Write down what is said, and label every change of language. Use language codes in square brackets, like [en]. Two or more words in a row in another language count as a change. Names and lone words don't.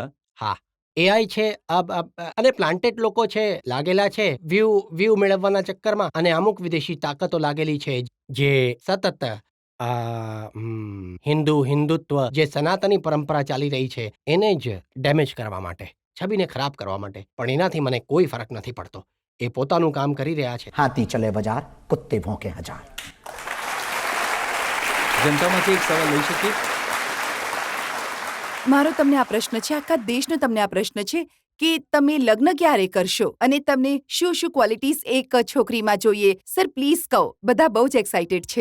[gu] હા, એઆઈ છે અને પ્લાન્ટેડ લોકો છે, લાગેલા છે વ્યૂ મેળવવાના ચક્કરમાં, અને અમુક વિદેશી તાકાતો લાગેલી છે જે સતત હિન્દુત્વ જે સનાતની પરંપરા ચાલી રહી છે એને જ ડેમેજ કરવા માટે, છબીને ખરાબ કરવા માટે. પણ એનાથી મને કોઈ ફરક નથી પડતો. એ પોતાનું કામ કરી રહ્યા છે. [hi] हाथी चले बाजार कुत्ते भौंके हजार. [gu] જનતામાંથી એક સવાલ લઈ શકીએ? મારો તમને આ પ્રશ્ન છે, આખા દેશનો તમને આ પ્રશ્ન છે કે તમે લગ્ન ક્યારે કરશો અને તમને શું શું ક્વોલિટીઝ એક છોકરીમાં જોઈએ? [en] Sir please [gu] કહો, બધા બહુ જ એક્સાઇટેડ છે.